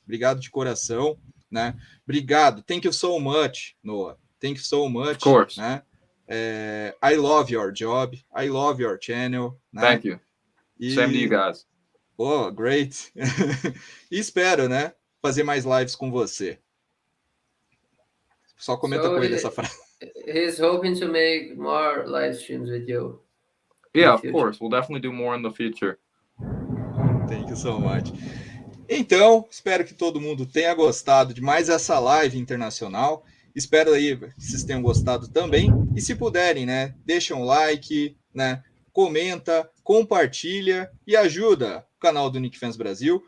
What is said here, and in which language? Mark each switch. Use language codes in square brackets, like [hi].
[pt] Obrigado de coração, né? Obrigado. [en] Thank you so much, Noah. Thank you so much. Of course. Né? I love your job. I love your channel. Né? Thank you. Same to you guys. Oh, great. [pt] E espero, né, fazer mais lives com você. Só comenta com ele essa frase. [en] He's hoping to make more live streams with you. Yeah, of course. We'll definitely do more in the future. Thank you so much. [pt] Então, espero que todo mundo tenha gostado de mais essa live internacional. Espero aí que vocês tenham gostado também. E se puderem, né, deixa um like, né, comenta, compartilha e ajuda o canal do Knicks Fans Brasil.